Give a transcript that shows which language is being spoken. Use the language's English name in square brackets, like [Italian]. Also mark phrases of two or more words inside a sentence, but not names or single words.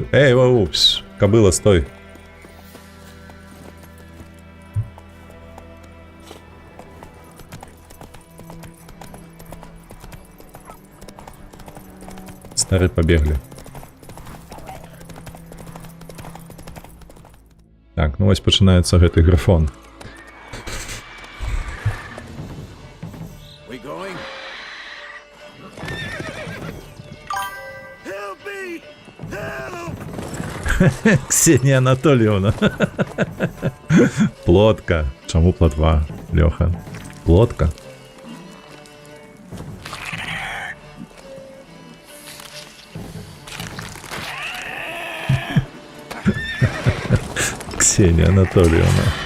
[Russian] Эй, упс, кобыла, стой. Стары побегли. [Belarusian] Так, ну вось пачынаецца гэты грифон. [English] We going? Help me! Help! [Belarusian] Ксенія Анатольевна. Плотка. Чаму плотва, Лёха? Плотка. Ксенія Анатольевна.